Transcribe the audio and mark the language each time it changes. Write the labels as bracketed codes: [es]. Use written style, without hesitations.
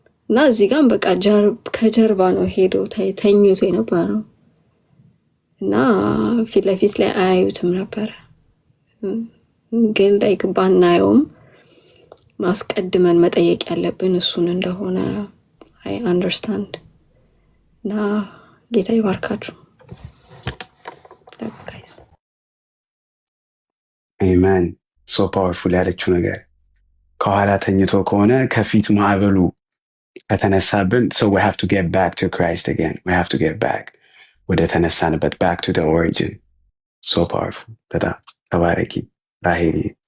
[am] እና እዚህ ጋር በቃ ከጀርባ ነው ሄዶ ተኝቶ የነበረው እና ፊት ለፊት ላይ አያዩትም ነበር። ግን ባናየውም ማስቀድመን መጠየቅ ያለብን እሱን እንደሆነ [en] I understand። [am] እና ጌታ ይባርካችሁ። አሜን። ሶ ፓወርፉል ያለችው ነገር ከኋላ ተኝቶ ከሆነ ከፊት ማዕበሉ ከተነሳብን [en] so we have to get back to Christ again. We have to get back [am] ወደ ተነሳንበት [en] back to the origin. So powerful። [am] በጣም ተባረኪ ራሄሊ።